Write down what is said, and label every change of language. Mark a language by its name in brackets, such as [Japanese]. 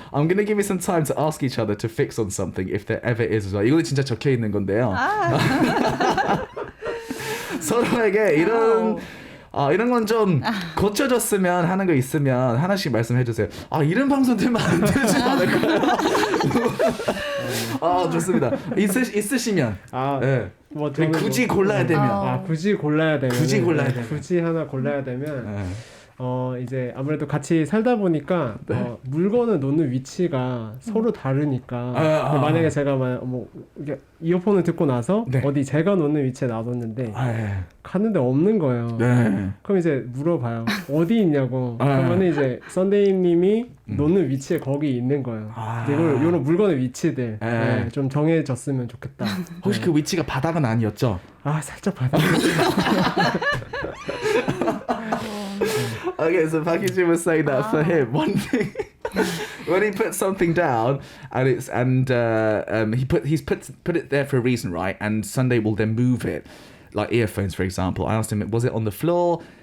[English] I'm going to give you some time to ask each other to fix on something if there ever is as well. [Korean] 이거는 진짜 적혀 있는 건데요. 서로에게 이런 건 좀 고쳐줬으면 하는 거 있으면 하나씩 말씀해 주세요. 이런 방송 들면 안 되지 않을까요? 좋습니다. 있으시면. 네. 뭐 굳이 골라야 되면. 굳이 하나 골라야 되면. 이제 아무래도 같이 살다 보니까 물건을 놓는 위치가 서로 다르니까 만약에 제가 뭐 이어폰을 듣고 나서 어디 제가 놓는 위치에 놔뒀는데 갔는데 없는 거예요. 그럼 이제 물어봐요. 어디 있냐고. 그러면 이제 썬데이님이 놓는 위치에 거기 있는 거예요. 이런 물건의 위치들 좀 정해졌으면 좋겠다. 혹시 그 위치가 바닥은 아니었죠? 살짝 바닥. [English] Okay, so Pakiji was saying that for him, one thing when he puts something down and he's put it there for a reason, right? And Sunday will then move it, like earphones, for example. I asked him, was it on the floor?